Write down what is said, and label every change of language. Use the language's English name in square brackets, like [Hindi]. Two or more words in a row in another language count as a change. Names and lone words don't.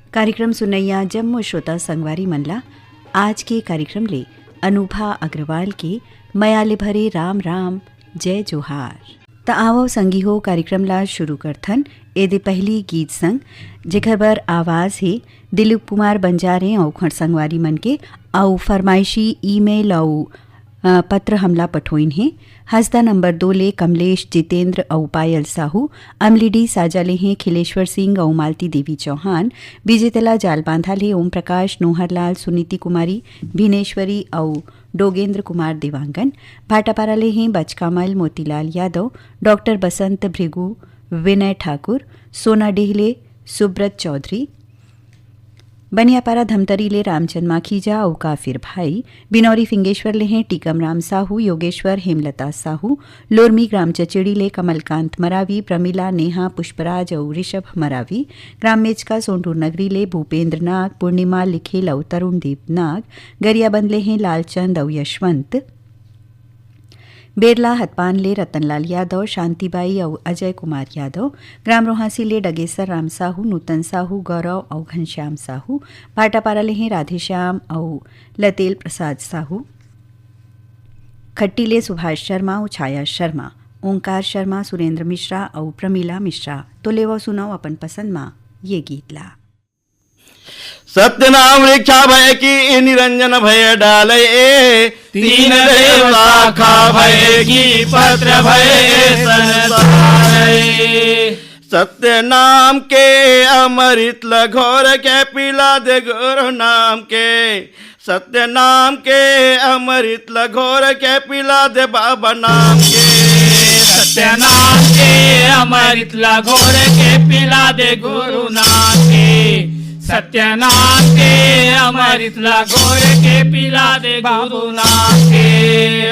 [Chhattisgarhi] कार्यक्रम सुनैया जम्मू श्रोता संगवारी मनला आज के कार्यक्रम ले अनुभा अग्रवाल के मयाले भरे राम राम जय जोहार त आवो संगी हो कार्यक्रम ला शुरू करथन एदे पहली गीत संग जेकर बर आवाज है दिलीप कुमार बंजारे और खंड संगवारी मन के आउ फरमाइशी ईमेल आउ पत्र हमला पठोइन है हसदा नंबर 2 ले कमलेश जितेंद्र औ पायल साहू अमलीडी साजाले हैं खिलेश्वर सिंह औ मालती देवी चौहान विजेतला जाल बांधाले ओम प्रकाश नोहरलाल सुनीति कुमारी भीनेश्वरी औ डोगेंद्र कुमार देवांगन भाटापाराले हैं बचकामल मोतीलाल यादव डॉक्टर बसंत भृगु विनय ठाकुर सोना डेहले सुब्रत चौधरी बनियापारा धमतरी ले रामचंद माखीजा और काफिर भाई बिनौरी फिंगेश्वर ले हैं टीकम राम साहू योगेश्वर हेमलता साहू लोरमी ग्राम चचेड़ी ले कमलकांत मरावी प्रमिला नेहा पुष्पराज और ऋषभ मरावी ग्राम मेचका सोनपुर नगरी ले भूपेंद्र नाग पूर्णिमा लिखेल और तरुण दीप नाग गरियाबंद ले हैं लालचंद और यशवंत बेरला हतपान ले रतनलाल यादव शांतिबाई और अजय कुमार यादव ग्राम रोहासी ले डगेसर राम साहू नूतन साहू गौरव और घनश्याम साहू भाटापारा ले हैं राधेश्याम और लतेल प्रसाद साहू खट्टी ले सुभाष शर्मा और छाया शर्मा ओंकार शर्मा सुरेंद्र मिश्रा और प्रमीला मिश्रा तो ले वो सुनाओ अपन पसंद माँ ये गीत ला। सत्यनाम वृक्षा भय की निरंजन भय डाले तीन देव शाखा भय की पत्र भय संसारे सत्य नाम के अमृत लघोर के पिला दे गुरु नाम के सत्य नाम के अमृत लघोर के पिला दे बाबा नाम के सत्य नाम के अमृत लघोर के पिला दे गुरु नाम के सत्य नाम के अमृत लघोर के पिला दे गुरु नाम के